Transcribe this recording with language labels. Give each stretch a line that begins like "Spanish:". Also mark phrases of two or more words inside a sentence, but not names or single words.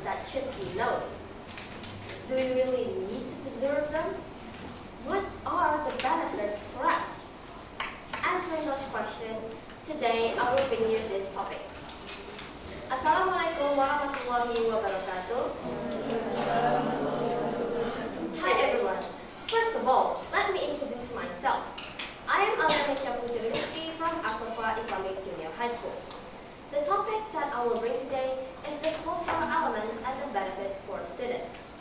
English: should be known. Do we really need to preserve them? What are the benefits for us? Answering those questions, today I will bring you this topic.
Arabic: السلام عليكم ورحمة الله وبركاته.
English: Hi everyone. First of all, let me introduce myself. I am As-Shofa from As-Shofa Islamic Junior High School. The topic that I will bring today is the cultural elements and the benefits for students.